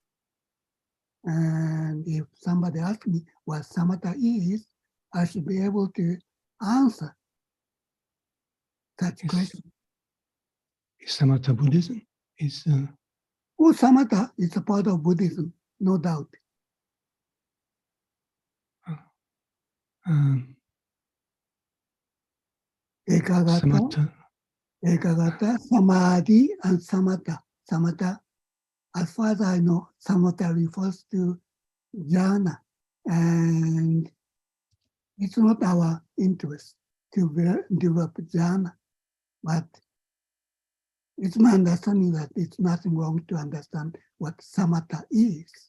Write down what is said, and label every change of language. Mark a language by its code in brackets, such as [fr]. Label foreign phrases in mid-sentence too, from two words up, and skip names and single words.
[en] And if somebody asks me what samatha is, I should be able to answer that question. Is samatha Buddhism? Oh, samatha is a part of Buddhism, no doubt. Ekagata, samadhi, and samatha. Samatha, as far as I know, samatha refers to jhana, and It's not our interest to develop jhana, but it's my understanding that it's nothing wrong to understand what samatha is.